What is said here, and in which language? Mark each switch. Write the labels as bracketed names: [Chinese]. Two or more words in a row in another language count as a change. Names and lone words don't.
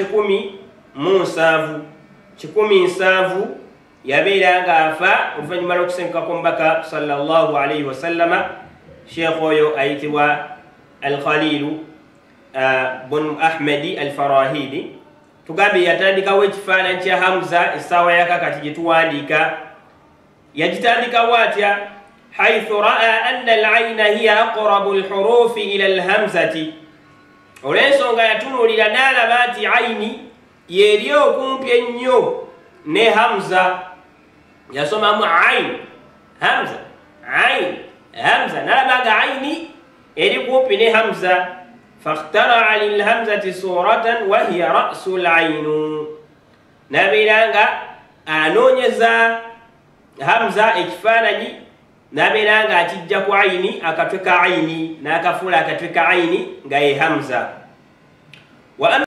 [Ganda] 17 yabeera nga afa oluvannyuma lw'okusenkako mbaka [Arabic] صلى الله عليه وسلم [Ganda] sheekh oyo ayitibwa al-khalilu bun ahmadi al-farahidi tugambye yatandikawo ekifaananyi kya hamza essaawa yakakati gye tuwandiika yagitandikawo atya [Arabic] حيث رأى أن العين هي أقرب الحروف إلى الهمزة [Ganda] olw'ensonga yatunuulira n'alaba nti aini yeri okumpi ennyo ne hamza yasomamu ain hamza ain hamza n'alaba nga aini eri kumpi ne hamza [Arabic] فاختار للهمزة صورة وهي رأس العين [Ganda] nabeera nga anoonyeza hamza ekifaananyi nabeera nga akijja ku aini akatwe ka aini n'akafuula akatwe ka aini nga ye hamza